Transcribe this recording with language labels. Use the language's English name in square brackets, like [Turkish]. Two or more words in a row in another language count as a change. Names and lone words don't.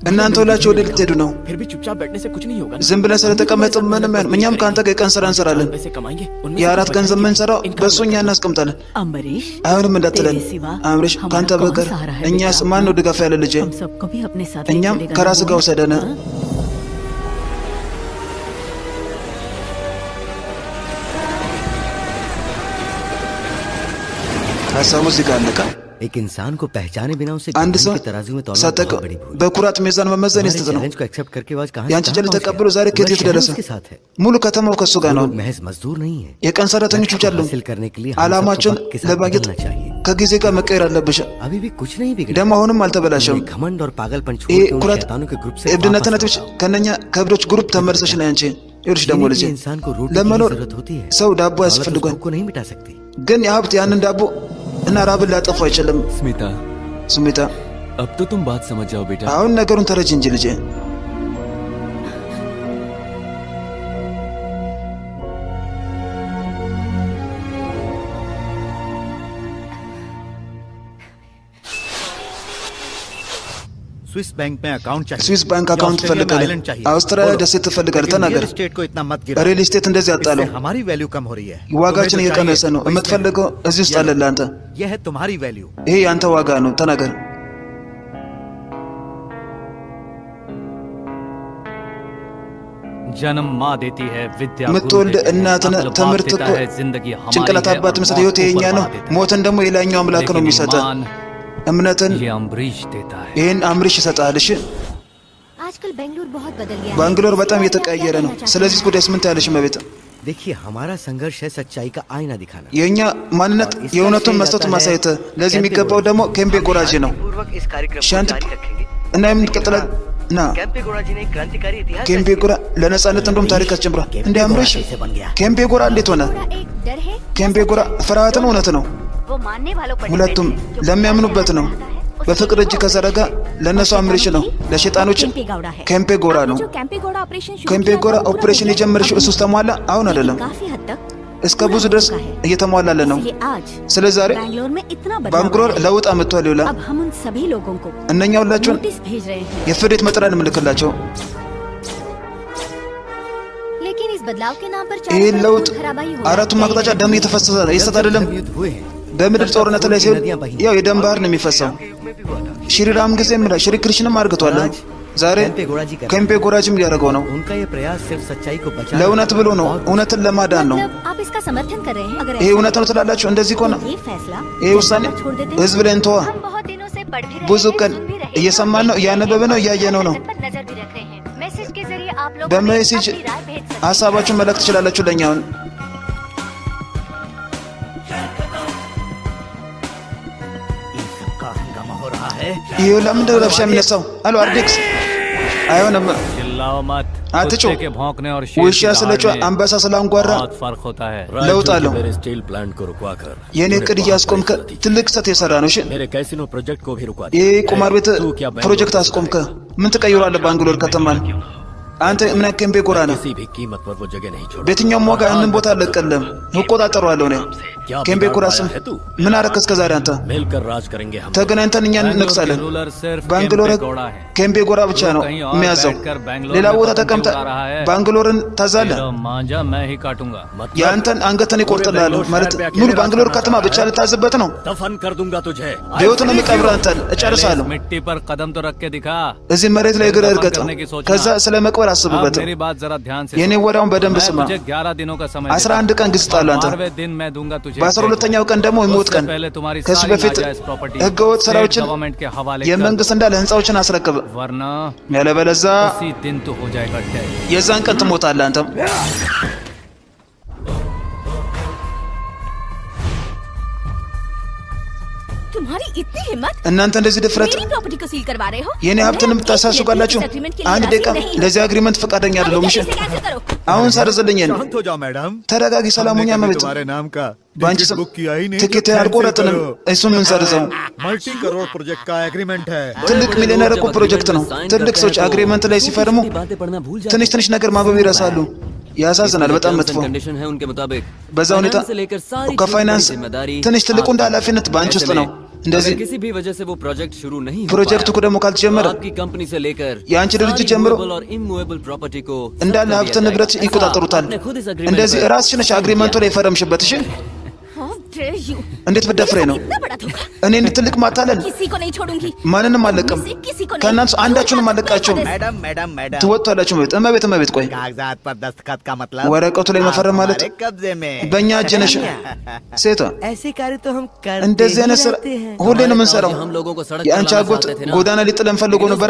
[Amharic] እናንተ ሁላችሁ ወደ ልትሄዱ ነው? [Hindi] फिर भी चुपचाप बैठने से कुछ नहीं होगा। [Amharic] ዝም ብለን ስለተቀመጥ ምንም አይሆንም። እኛም ከአንተ ጋር የቀን ስራ እንሰራለን። [Hindi] पैसे कमाएंगे उनमें [Amharic] የአራት [Hindi] से [Amharic] ገንዘብ የምንሰራው [Hindi] इनका [Amharic] በእሱ እኛ እናስቀምጣለን። [Hindi] अम्बरीश [Amharic] አይሆንም እንዳትለን [Hindi] तेरे सिवा [Amharic] አምሬሽ፣ [Hindi] हमारा [Amharic] ከአንተ [Hindi] कौन [Amharic] በቀር [Hindi] सहारा है [Amharic] እኛስ [Hindi] बेटा? [Amharic] ማን ነው ድጋፍ ያለ ልጄ? [Hindi] हम सबको भी अपने साथ ले [Amharic] እኛም [Hindi] चलेगा [Amharic] ከራስ [Hindi] ना [Amharic] ጋር [Hindi] वो? [Amharic] ውሰደን። [Hindi] हाँ? [Amharic] ሀሳቡ እዚህ ጋር አለቀ። [Hindi] एक इंसान को पहचाने बिना उसे [Amharic] አንድ [Hindi] ज्ञान [Amharic] ሰው [Hindi] की तराजू में तौलना [Amharic] ሳጠቅ [Hindi] बहुत बड़ी भूल है। [Amharic] በኩራት ሚዛን መመዘን [Hindi] हमारे [Amharic] የስተት ነው። [Hindi] चैलेंज को एक्सेप्ट करके वो आज कहाँ [Amharic] የአንቺ [Hindi] से [Amharic] ጨል [Hindi] कहाँ पहुंच [Amharic] ተቀብሎ [Hindi] गया? [Amharic] ዛሬ ከየት [Hindi] पूरा [Amharic] የት [Hindi] शहर [Amharic] ደረሰ? [Hindi] उसके साथ है। [Amharic] ሙሉ ከተማው ከእሱ ጋር [Hindi] वो [Amharic] ነው። [Hindi] लोग महज मजदूर नहीं है। [Amharic] የቀን ሰራተኞች ብቻ [Hindi] लक्ष्य को [Amharic] አይደሉም። [Hindi] हासिल करने के लिए हम [Amharic] ዓላማችን [Hindi] सबको वक्त के साथ [Amharic] ለማግኘት [Hindi] बदलना चाहिए। [Amharic] ከጊዜ ጋር መቀየር አለብሽ። [Hindi] अभी भी कुछ नहीं बिगड़ा। [Amharic] ደግሞ አሁንም አልተበላሸም። [Hindi] घमंड और पागलपन छोड़ [Amharic] ይሄ [Hindi] के उन [Amharic] ኩራት [Hindi] शैतानों के ग्रुप से [Amharic] እብድነትን [Hindi] वापस [Amharic] ትብሽ [Hindi] आओ। [Amharic] ከነኛ ከእብዶች ግሩፕ ተመልሰሽ ነው አንቺ። ይኸውልሽ ደግሞ ልጅ [Hindi] जिंदगी में इंसान को रोटी की [Amharic] ለመኖር [Hindi] जरूरत होती है। [Amharic] ሰው ዳቦ [Hindi] दौलत उस [Amharic] ያስፈልጓል። [Hindi] भूख को नहीं मिटा सकती। [Amharic] ግን የሀብት ያንን ዳቦ እና ራብን ሊያጠፋው አይችልም። [Hindi] स्मिता [Amharic] ስሜታ [Hindi] अब तो तुम बात समझ जाओ बेटा। [Amharic] አሁን ነገሩን ተረጅ እንጂ ልጄ። [Hindi] स्विस बैंक में अकाउंट चाहिए। [Amharic] ስዊስ [English] bank account [Hindi] ऑस्ट्रेलिया में [Amharic] ትፈልጋለህ? [Hindi] आइलैंड चाहिए। [Amharic] አውስትራሊያ [Hindi] बोलो। [Amharic] ደሴት ትፈልጋለህ? [Hindi] लेकिन [Amharic] ተናገር። [English] real estate [Hindi] को इतना मत गिरा। [English] real estate [Amharic] እንደዚህ ያጣለው [Hindi] इससे हमारी वैल्यू कम हो रही है। [Amharic] ዋጋችን [Hindi] तुम्हें जो [Amharic] እየቀነሰ [Hindi] चाहिए, [Amharic] ነው። [Hindi] वो इसमें है। [Amharic] የምትፈልገው እዚህ ውስጥ አለልህ አንተ። [Hindi] यह है तुम्हारी वैल्यू। [Amharic] ይሄ የአንተ ዋጋ ነው። ተናገር። [Hindi] जन्म माँ देती है, विद्या [Amharic] የምትወልድ [Hindi] गुरु देते हैं, [Amharic] እናትን [Hindi] अक्ल बाप [Amharic] ትምህርት [Hindi] देता [Amharic] እኮ [Hindi] है, जिंदगी हमारी [Amharic] ጭንቅላት [Hindi] है [Amharic] አባት [Hindi] और [Amharic] መስጠት [Hindi] मौत [Amharic] ህይወት የኛ [Hindi] ऊपर [Amharic] ነው። [Hindi] वाला देता है। [Amharic] ሞትን ደግሞ የላኛው አምላክ ነው [Hindi] लेकिन [Amharic] የሚሰጠህ። [Hindi] ईमान [Amharic] እምነትን [Hindi] ये अम्बरीश देता है। [Amharic] ይህን አምሪሽ ይሰጣል። እሺ [Hindi] आजकल बेंगलुरु बहुत बदल गया है। [Amharic] ባንግሎር በጣም [Hindi] इसलिए आप [Amharic] እየተቀየረ [Hindi] क्या [Amharic] ነው። [Hindi] कहना चाहते [Amharic] ስለዚህ [Hindi] हैं? [Amharic] ጉዳይ ምን ታያለሽ መቤት? [Hindi] देखिए हमारा संघर्ष है सच्चाई का आईना दिखाना। [Amharic] የእኛ ማንነት የእውነቱን መስጠት ማሳየት። ለዚህ የሚገባው ደግሞ ኬምፔ ጎራጂ ነው። [Hindi] पूर्वक इस कार्यक्रम [Amharic] शांत እና የምንቀጥላል እና [Hindi] कैंपे गोड़ा जी ने क्रांतिकारी इतिहास [Amharic] ኬምፔ ጎራ ለነጻነት እንደውም ታሪክ አስጀምሯል። እንደ አምሪሽ ኬምፔ ጎራ እንዴት ሆነ? [Hindi] थोड़ा एक डर है। [Amharic] ኬምፔ ጎራ ፍርሃትን እውነት ነው። [Hindi] वो मानने वालों पर [Amharic] ሁለቱም ለሚያምኑበት ነው። በፍቅር እጅ ከዘረጋ ለእነሱ አምሪሽ ነው፣ ለሸጣኖች [Hindi] कैंपे गौड़ा है। [Amharic] ኬምፔ ጎራ ነው። [Hindi] जो कैंपे गौड़ा ऑपरेशन शुरू [Amharic] ኬምፔ [Hindi] किया [Amharic] ጎራ [Hindi] था, पूरा [Amharic] ኦፕሬሽን [Hindi] पूरा [Amharic] የጀመረሽ [Hindi] पूरा [Amharic] እሱ ውስጥ ተሟላ? አሁን አይደለም፣ [Hindi] काफी हद तक [Amharic] እስከ ብዙ ድረስ እየተሟላለ ነው። [Hindi] इसलिए आज [Amharic] ስለ ዛሬ [Hindi] बैंगलोर में इतना [Amharic] ባንግሎር [Hindi] बदलाव [Amharic] ለውጥ አመጥቷል። ይውላ [Hindi] अब हम उन सभी लोगों को [Amharic] እነኛ ሁላችሁን [Hindi] नोटिस भेज रहे हैं। [Amharic] የፍርድ መጥሪያ እንልክላቸው። [Hindi] लेकिन इस बदलाव के नाम पर [Amharic] ይህ [Hindi] चारों तरफ [Amharic] ለውጥ [Hindi] खून खराबाई हो रहा है। [Amharic] አራቱም አቅጣጫ ደም እየተፈሰሰ ነው። እየሰጥ አይደለም። [Hindi] युद्ध हुए हैं। [Amharic] በምድር ጦርነት ላይ ሲሆን ያው የደም ባህር ነው የሚፈሰው። ሽሪራም ጊዜ ምላ ሽሪ ክርሽንም አርግቷል። ዛሬ ኬምፔ ጎራጅም እያደረገው ነው። [Hindi] उनका ये प्रयास सिर्फ सच्चाई को बचाने [Amharic] ለእውነት ብሎ ነው፣ እውነትን ለማዳን ነው። [Hindi] मतलब आप इसका समर्थन कर रहे हैं? अगर [Amharic] ይሄ [Hindi] ऐसा [Amharic] እውነት ነው ትላላችሁ? እንደዚህ ከሆነ [Hindi] है, ये फैसला [Amharic] ይሄ ውሳኔ [Hindi] छोड़ देते हैं। [Amharic] ህዝብ ላይ እንተዋ። [Hindi] हम बहुत दिनों से पढ़ भी रहे [Amharic] ብዙ [Hindi] हैं, [Amharic] ቀን [Hindi] सुन भी रहे हैं, [Amharic] እየሰማን ነው፣ እያነበብን ነው፣ እያየነው ነው። [Hindi] पर नजर भी रख रहे हैं। मैसेज के जरिए आप लोग [Amharic] በሜሴጅ [Hindi] अपनी राय भेज सकते हैं। [Amharic] ሀሳባችሁን መላክ ትችላላችሁ ለእኛ። አሁን [Hindi] इन सबका हंगामा हो रहा है। [Amharic] ይሄ ለምንድን ነው ረብሻ የሚነሳው? አሎ አርዲክስ አይሆንም። [Hindi] चिल्लाओ मत। [Amharic] አትጩ። [Hindi] कुत्ते के भौंकने और शेर [Amharic] ውሻ [Hindi] की [Amharic] ስለጮ [Hindi] दहाड़ में [Amharic] አንበሳ ስላንጓራ [Hindi] बहुत फर्क होता है। [Amharic] ለውጥ አለው። [Hindi] मेरे स्टील प्लांट को रुकवा कर [Amharic] የእኔ እቅድ እያስቆምከ ትልቅ ስህተት የሰራ ነው። እሺ [Hindi] मेरे [English] casino project [Hindi] को भी रुकवा [Amharic] ይህ [Hindi] दिया। [Amharic] ቁማር ቤት [Hindi] तू क्या बैंगलोर [Amharic] ፕሮጀክት [Hindi] को [Amharic] አስቆምከ? ምን ትቀይሯለህ ባንግሎር ከተማን? አንተ ምን ኬምፔ ጎራ ነህ? [Hindi] किसी भी कीमत पर वो जगह नहीं छोड़। [Amharic] በየትኛውም ዋጋ ያንን ቦታ አለቀለም፣ እቆጣጠረዋለሁ እኔ። ኬምፔ ጎራ ስም ምን አረክ እስከ ዛሬ? አንተ [Hindi] मिलकर राज करेंगे हम। [Amharic] ተገናኝተን እኛ እንነግሳለን። [Hindi] रूलर सिर्फ [Amharic] ባንግሎር [Hindi] केम्पे गौड़ा है। [Amharic] ኬምፔ ጎራ ብቻ ነው የሚያዘው። ሌላ ቦታ ተቀምጠ ባንግሎርን ታዛለህ። [Hindi] तेरा मांझा मैं ही काटूंगा। [Amharic] የአንተን አንገትን ይቆርጥልሃለሁ። ማለት ሙሉ ባንግሎር ከተማ ብቻ ልታዝበት ነው? [Hindi] दफन कर दूंगा तुझे। [Amharic] በሕይወት ነው የሚቀብረው አንተን። እጨርሳለሁ። [Hindi] इस मिट्टी पर कदम तो रख के दिखा। [Amharic] እዚህ መሬት ላይ እግር እርገጥ፣ ከዛ ስለ መቅበር [Hindi] अब [Amharic] አስብበት። [Hindi] मेरी बात जरा ध्यान से [Amharic] የኔ [Hindi] सुन। [Amharic] ወዲያውን በደንብ [Hindi] मैं [Amharic] ስማ። [Hindi] तुझे 11 दिनों का समय [Amharic] 11 ቀን ጊዜ ጣሉ አንተ። [Hindi] 12वें दिन मैं दूंगा तुझे। [Amharic] በ12ኛው ቀን ደግሞ የሞት ቀን። [Hindi] पहले तुम्हारी [Amharic] ከሱ [Hindi] सारी [Amharic] በፊት [Hindi] नाजायज प्रॉपर्टी [Amharic] ህገወጥ ስራዎችን [Hindi] गवर्नमेंट के हवाले कर [Amharic] የመንግስት እንዳለ ህንፃዎችን አስረክብ። [Hindi] दो, वरना [Amharic] ያለበለዛ [Hindi] उसी दिन तो हो जाएगा डेड। [Amharic] የዛን ቀን ትሞታለህ አንተም። [Hindi] तुम्हारी इतनी हिम्मत, [Amharic] እናንተ እንደዚህ ድፍረት [Hindi] मेरी प्रॉपर्टी को सील करवा रहे हो? [Amharic] የኔ ሀብትን የምታሳስጋላችሁ? አንድ ደቂቃ ለዚህ አግሪመንት ፈቃደኛ አይደለሁም። እሺ [Hindi] कैंसिल करो। [Amharic] አሁን ሰርዝልኝ። የኔ [Hindi] शांत हो जाओ मैडम। [Amharic] ተረጋጊ። ሰላሙኛ [Hindi] हमने कभी [Amharic] መቤት [Hindi] तुम्हारे नाम का [Amharic] በአንቺ [Hindi] टिकट [Amharic] ስም [Hindi] बुक किया ही नहीं। [Amharic] ትኬት [Hindi] जो cancel [Amharic] አልቆረጥንም። [Hindi] करो। [Amharic] እሱን ምን ሰርዘው? [Hindi] मल्टी करोड़ प्रोजेक्ट का एग्रीमेंट है। [Amharic] ትልቅ ሚሊዮነር እኮ ፕሮጀክት ነው። ትልቅ ሰዎች አግሪመንት ላይ ሲፈርሙ ትንሽ ትንሽ ነገር ማንበብ ይረሳሉ። ያሳዝናል። በጣም መጥፎ። [Hindi] कंडीशन है उनके मुताबिक। [Amharic] በዛ ሁኔታ ከፋይናንስ ትንሽ ትልቁ እንደ ኃላፊነት በአንቺ ውስጥ ነው። እንደዚህ [Hindi] किसी भी वजह से वो प्रोजेक्ट शुरू नहीं हो [Amharic] ፕሮጀክቱ እኮ ደግሞ ካልተጀመረ [Hindi] आपकी कंपनी से लेकर [Amharic] የአንቺ ድርጅት ጀምሮ [Hindi] और [English] immovable property [Hindi] को [Amharic] እንዳለ ሀብት ንብረት ይቆጣጠሩታል። እንደዚህ ራስሽ ነሽ አግሪመንቱ ላይ የፈረምሽበት። እሺ [English] How dare you? [Amharic] እንዴት ብትደፍሬ ነው? [Hindi] इतना बड़ा धोखा। [Amharic] እኔ እንደ ትልቅ ማታለል [Hindi] किसी को नहीं छोड़ूंगी। [Amharic] ማንንም አለቅም። [Hindi] किसी को नहीं। [Amharic] ከእናንተ አንዳችሁንም አለቃቸውም። [Hindi] मैडम मैडम मैडम [Amharic] ትወጥቷላችሁ። እመቤት ቆይ፣ [Hindi] कागजात पर दस्तखत का मतलब [Amharic] ወረቀቱ ላይ መፈረም ማለት [Hindi] हमारे कब्जे में। [Amharic] በእኛ እጅ ነሽ ሴቷ። [Hindi] ऐसे कार्य तो हम कर [Amharic] እንደዚህ አይነት ስራ ሁሌ ነው የምንሰራው። [Hindi] हम लोगों को सड़क [Amharic] የአንቺ አጎት ጎዳና ሊጥለን ፈልጎ ነበረ።